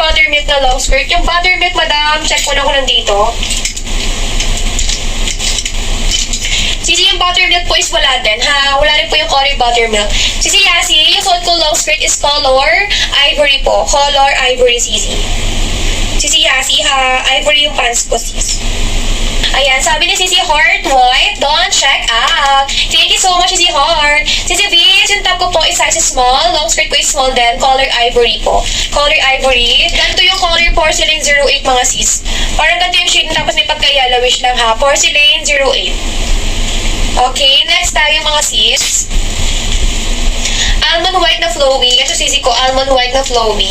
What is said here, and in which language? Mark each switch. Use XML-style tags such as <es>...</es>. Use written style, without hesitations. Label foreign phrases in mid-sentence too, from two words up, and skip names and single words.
<tl>buttermilk na</tl> <en>long skirt.</en> <tl>Yung buttermilk, madam, check ko na ko nandito. Sisi, yung buttermilk po is wala din, ha? Wala rin po yung color buttermilk. Sisi Yasi, yung suot ko</tl> <en>long skirt</en> <tl>is</tl> <en>color ivory</en> <tl>po.</tl> <en>Color ivory,</en> <tl>Sisi. Sisi Yasi, ha? Ivory yung pants ko, sis. Ayan, sabi ni Sisi Heart White,</tl> <en>don't check out. Thank you so much, Sisi Heart.</en> <tl>Sisi Viz, yung top ko po is</tl> <en>size small. Long skirt</en> <tl>ko is small din.</tl> <en>Color ivory po. Color ivory.</en> <tl>Ganito yung</tl> <en>color porcelain</en> <tl>08, mga sis. Parang ganito yung shade, tapos may pagka-yellowish lang, ha? Porcelain 08. Okay, next tayo mga sis.</tl> <en>Almond white</en> <tl>na flowy. Ito sisi ko,</tl> <en>almond white</en> <tl>na flowy.</tl>